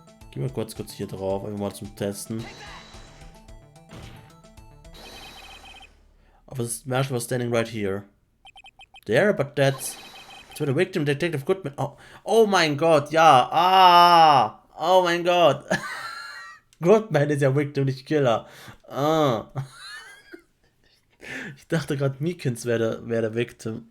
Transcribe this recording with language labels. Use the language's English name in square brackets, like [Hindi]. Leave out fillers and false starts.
[German] Gehen wir kurz hier drauf, einfach mal zum Testen. [English] Officer Marshall was standing right here. There, but that's where the victim, Detective Goodman. [German] Oh mein Gott, ja. Ah! Oh mein Gott. Goodman ist ja Victim, nicht Killer. Ah. Ich dachte gerade, Meekins wäre der Victim.